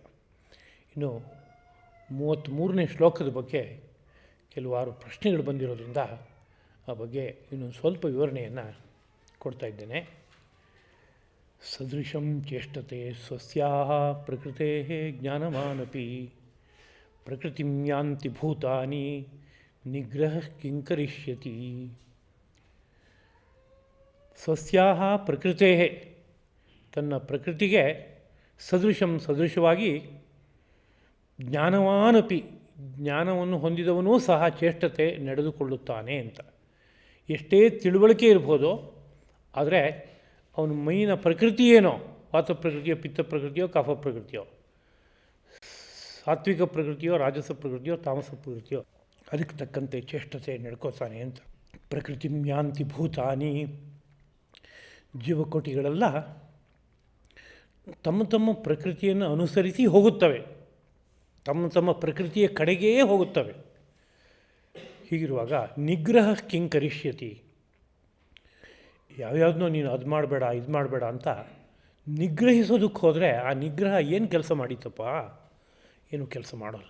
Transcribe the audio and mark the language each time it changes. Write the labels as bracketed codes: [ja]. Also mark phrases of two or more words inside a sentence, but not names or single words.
[kn] ಇನ್ನು 33ನೇ ಶ್ಲೋಕದ ಬಗ್ಗೆ ಕೆಲವಾರು ಪ್ರಶ್ನೆಗಳು ಬಂದಿರೋದ್ರಿಂದ ಆ ಬಗ್ಗೆ ಇನ್ನೊಂದು ಸ್ವಲ್ಪ ವಿವರಣೆಯನ್ನು ಕೊಡ್ತಾ ಇದ್ದೇನೆ. [sa] ಸದೃಶಂ ಚೇಷ್ಟತೆ ಸ್ವಸ್ಯಾಃ ಪ್ರಕೃತೇಃ ಜ್ಞಾನವಾನಪಿ ಪ್ರಕೃತಿಂ ಯಾಂತಿ ಭೂತಾನಿ ನಿಗ್ರಹ ಕಿಂ ಕರಿಷ್ಯತಿ. ಸ್ವಸ್ಯಾಃ ಪ್ರಕೃತೇಃ, [kn] ತನ್ನ ಪ್ರಕೃತಿಗೆ ಸದೃಶವಾಗಿ ಜ್ಞಾನವಾನಪಿ, ಜ್ಞಾನವನ್ನು ಹೊಂದಿದವನೂ ಸಹ ಚೇಷ್ಟತೆ ನಡೆದುಕೊಳ್ಳುತ್ತಾನೆ ಅಂತ. ಎಷ್ಟೇ ತಿಳುವಳಿಕೆ ಇರ್ಬೋದು, ಆದರೆ ಅವನ ಮೈನ ಪ್ರಕೃತಿ ಏನೋ, ವಾತ ಪ್ರಕೃತಿಯೋ, ಪಿತ್ತ ಪ್ರಕೃತಿಯೋ, ಕಫ ಪ್ರಕೃತಿಯೋ, ಸಾತ್ವಿಕ ಪ್ರಕೃತಿಯೋ, ರಾಜಸ ಪ್ರಕೃತಿಯೋ, ತಾಮಸ ಪ್ರಕೃತಿಯೋ, ಅದಕ್ಕೆ ತಕ್ಕಂತೆ ಚೇಷ್ಟತೆ ನಡ್ಕೋತಾನೆ ಅಂತ. [sa] ಪ್ರಕೃತಿ ಯಾಂತಿ ಭೂತಾನಿ, [kn] ಜೀವಕೋಟಿಗಳೆಲ್ಲ ತಮ್ಮ ತಮ್ಮ ಪ್ರಕೃತಿಯನ್ನು ಅನುಸರಿಸಿ ಹೋಗುತ್ತವೆ, ತಮ್ಮ ತಮ್ಮ ಪ್ರಕೃತಿಯ ಕಡೆಗೇ ಹೋಗುತ್ತವೆ. ಹೀಗಿರುವಾಗ [sa] ನಿಗ್ರಹ ಕಿಂ ಕರಿಷ್ಯತಿ, [kn] ಯಾವ್ಯಾವುದನ್ನೋ ನೀನು ಅದು ಮಾಡಬೇಡ ಇದು ಮಾಡಬೇಡ ಅಂತ ನಿಗ್ರಹಿಸೋದಕ್ಕೆ ಹೋದರೆ ಆ ನಿಗ್ರಹ ಏನು ಕೆಲಸ ಮಾಡೀತಪ್ಪ, ಏನು ಕೆಲಸ ಮಾಡೋಲ್ಲ.